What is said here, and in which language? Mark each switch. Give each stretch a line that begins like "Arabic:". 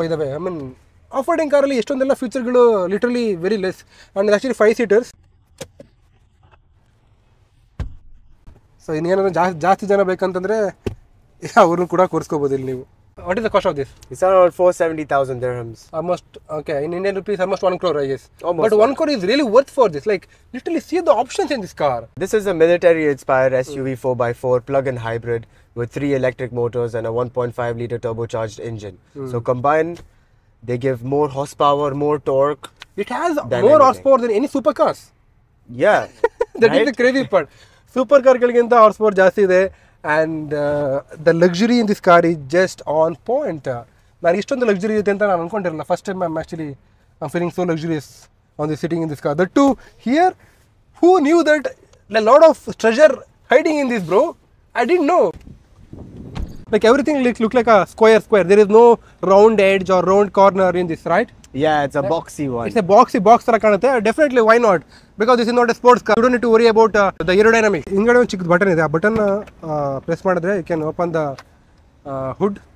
English: by the way, I mean
Kannada: off roading ಕಾರಲ್ಲಿ ಎಷ್ಟೊಂದೆಲ್ಲ ಫೀಚರ್ಗಳು literally very less.
English: And actually 5 seaters.
Kannada: So ಇನ್ನೇನಾದ್ರು ಜಾಸ್ತಿ ಜನ ಬೇಕಂತಂದರೆ ಅವ್ರನ್ನ ಕೂಡ ಕೂರಿಸ್ಕೋಬೋದು ಇಲ್ಲಿ ನೀವು.
English: What is the cost of this? It's around 470,000 dirhams. Almost, okay, in Indian rupees, almost 1 crore, I guess. Almost. But 1 crore is really worth for this. Like, literally see the options in this car. This is a military-inspired SUV 4x4 plug-in hybrid with 3 electric motors and a 1.5-liter turbocharged engine. So combined, they give more horsepower, more torque. It has more horsepower than any supercars. Yeah. That is the crazy part.
Kannada: Supercar-ಗಳಿಗಿಂತ horsepower ಜಾಸ್ತಿ ಇದೆ.
English: And the luxury in this car is just on point.
Kannada: ನಾನು ಇಷ್ಟೊಂದು luxury ಇದೆ ಅಂತ ನಾನು ಅನ್ಕೊಂಡಿರಲಿಲ್ಲ.
English: First time I'm feeling so luxurious on this sitting in this car. That too, here, who knew that a lot of treasure hiding in this, bro? I didn't know. Like everything look like a square. There is no round edge or round corner in this, right? Yeah, it's a boxy one. It's a box
Kannada: ತರ ಕಾಣುತ್ತೆ.
English: Definitely, why not? Because this is not a sports car. You don't need to worry about the aerodynamics.
Kannada: ಹಿಂಗಡೆ ಒಂದು ಚಿಕ್ಕ button ಇದೆ. ಆ button press ಮಾಡಿದ್ರೆ
English: you can open the hood.